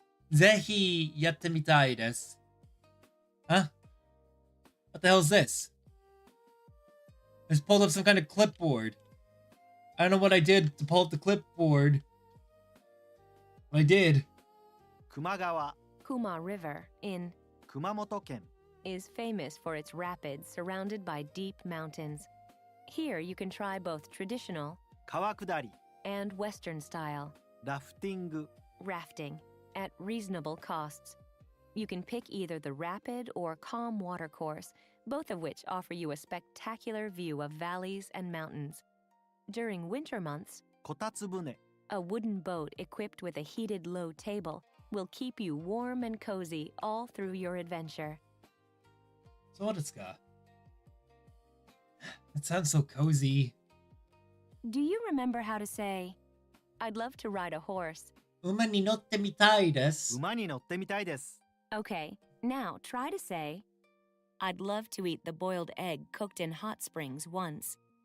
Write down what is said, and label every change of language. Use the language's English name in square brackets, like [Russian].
[Japanese] ぜひやってみたいです。 [English] Huh? What the hell is this? I just pulled up some kind of clipboard. I don't know what I did to pull up the clipboard. But I did. [Japanese] 球磨川、 [English] Kuma River in [Japanese] 熊本県。 [English] is famous for its rapids surrounded by deep mountains. Here you can try both traditional [Japanese] 川下り、 [English] and Western style [Japanese] ラフティング、 [English] rafting at reasonable costs. You can pick either the rapid or calm water course, both of which offer you a spectacular view of valleys and mountains. During winter months, [Japanese] こたつ船、 [English] a wooden boat equipped with a heated low table will keep you warm and cozy all through your adventure. [Japanese] そうですか。 [English] That sounds so cozy. Do you remember how to say, I'd love to ride a horse? [Japanese] 馬に乗ってみたいです。馬に乗ってみたいです。 [English] Okay, now try to say, I'd love to eat the boiled egg cooked in hot springs once.